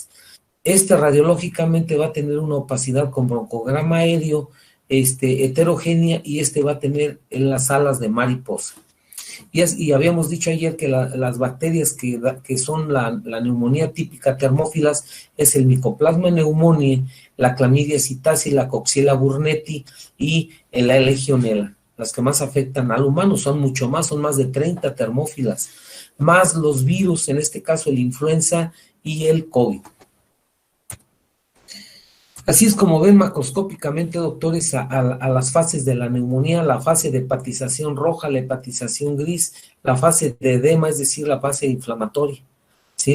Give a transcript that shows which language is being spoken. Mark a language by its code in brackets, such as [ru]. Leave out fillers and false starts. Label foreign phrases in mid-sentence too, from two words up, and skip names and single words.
[es] Radiológicamente va a tener una opacidad con broncograma aéreo, heterogénea, y va a tener en las alas de mariposa. Y habíamos dicho ayer que las bacterias que son la neumonía típica termófilas es el Mycoplasma pneumoniae, la Chlamydia psittaci, la Coxiella burnetii y la Legionella. Las que más afectan al humano son más de 30 termófilas, más los virus, en este caso el influenza y el COVID. Así es como ven macroscópicamente, doctores, a las fases de la neumonía: la fase de hepatización roja, la hepatización gris, la fase de edema, es decir, la fase inflamatoria, ¿sí?